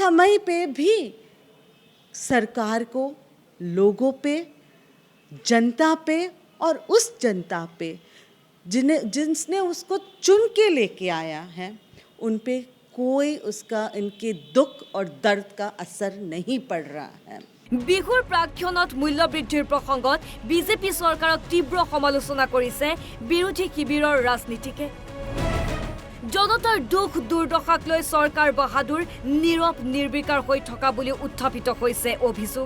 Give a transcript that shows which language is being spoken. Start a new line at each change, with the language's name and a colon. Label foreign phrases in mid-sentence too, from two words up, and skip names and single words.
Hindi: इस समय पे भी सरकार को लोगों पे, जनता पे और उस जनता पे जिसने उसको चुन के लेके आया है, उन पे कोई उसका इनके दुख और दर्द का असर नहीं पड़ रहा है।
Assamese: বিহুৰ প্ৰাক্ষণত মূল্য বৃদ্ধিৰ প্ৰসংগত বিজেপি চৰকাৰক তীব্ৰ সমালোচনা কৰিছে বিৰোধী শিবিৰৰ ৰাজনীতিকে। জনতাৰ দুখ দুৰ্দশাক লৈ চৰকাৰ বাহাদুৰ নীৰৱ নিৰ্বিকাৰ হৈ থকা বুলি উত্থাপিত হৈছে অভিযোগ।